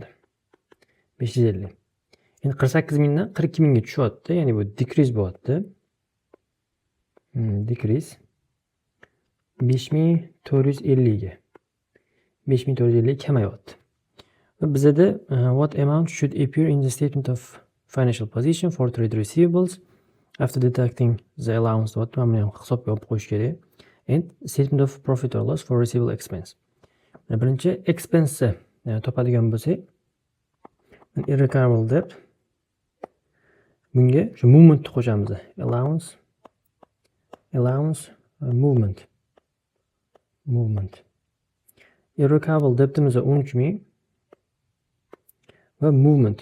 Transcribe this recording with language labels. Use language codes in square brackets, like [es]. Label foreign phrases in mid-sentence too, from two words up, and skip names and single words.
[uz] 550. Endi 48 mingdan 42 mingga tushyapti, ya'ni bu decrease bo'lyapti. Decrease. 5450 ga 5450 kamayyapti. Va bizada [en] what amount should appear in the statement of financial position for trade receivables after deducting the allowance deyapti. [uz] Mana buni ham hisobga olib qo'yish kerak. [en] And statement of profit or loss for receivable expense. [uz] Birinchi expense topadigan bo'lsak, [en] irrecoverable debt [uz] bunga shu movement qo'shamiz. [en] Allowance movement. Irrecoverable debtimiz [uz] 13000 va movement.